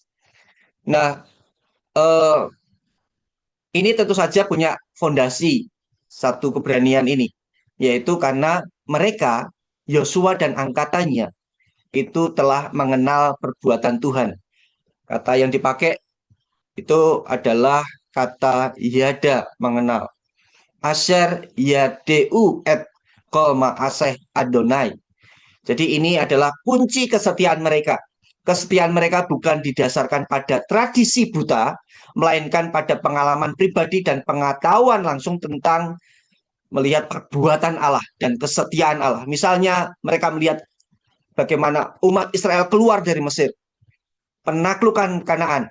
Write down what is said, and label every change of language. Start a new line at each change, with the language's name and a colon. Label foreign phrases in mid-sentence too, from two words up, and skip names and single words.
Indonesian: Nah, eh, ini tentu saja punya fondasi satu keberanian ini, yaitu karena mereka, Yosua dan angkatannya, itu telah mengenal perbuatan Tuhan. Kata yang dipakai itu adalah kata yada, mengenal.
Hebrew: אשר ידעו את כל מעשה אדוני.
Indonesian: Jadi ini adalah kunci kesetiaan mereka. Kesetiaan mereka bukan didasarkan pada tradisi buta, melainkan pada pengalaman pribadi dan pengetahuan langsung tentang melihat perbuatan Allah dan kesetiaan Allah. Misalnya mereka melihat bagaimana umat Israel keluar dari Mesir, penaklukan Kanaan.